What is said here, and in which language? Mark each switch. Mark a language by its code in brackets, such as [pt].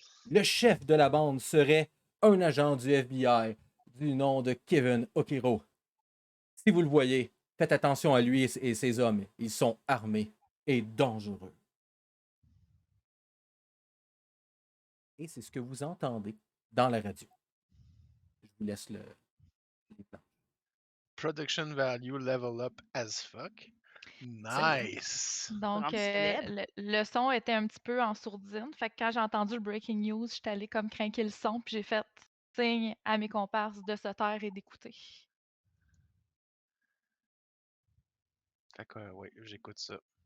[fr] Le chef de la bande serait un agent du FBI du nom de Kevin Okiro. Si vous le voyez, faites attention à lui et ses hommes. Ils sont armés et dangereux. Et c'est ce que vous entendez dans la radio. Je vous laisse les plans. [en] Production value level up as fuck. [fr] C'est- [en] Nice! [fr] Donc, Rendu célèbre. le son était un petit peu en sourdine. Fait que quand j'ai entendu le breaking news, j'étais allée comme craquer le son, puis j'ai fait signe à mes comparses de se taire et d'écouter. Fait que, oui, j'écoute ça.